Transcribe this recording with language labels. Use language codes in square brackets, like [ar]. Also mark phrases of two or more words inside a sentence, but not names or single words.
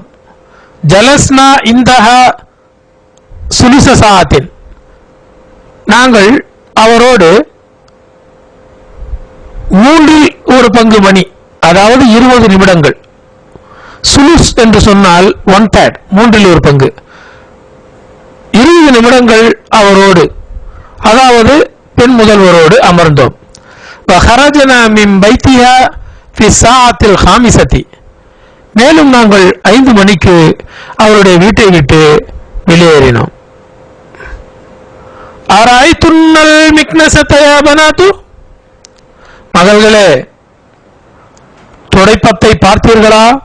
[ar] جلسنا عندها ثلث ساعة, [ta] நாங்கள் அவரோடு 3/4 மணி, அதாவது 20 நிமிடங்கள். சுலுஸ் என்று சொன்னால் 1/3, 3/4, 20 நிமிடங்கள் அவரோடு, அதாவது பெண் முதல்வரோடு அமர்ந்தோம். [ar] وخرجنا من بيتها في الساعة الخامسة, [ta] மேலும் நாங்கள் 5 மணிக்கு அவருடைய வீட்டை விட்டு வெளியேறினோம். [ar] أرأيتن المكنسة يا بنات, [ta] மகள்களே துடைப்பத்தை பார்த்தீர்களா?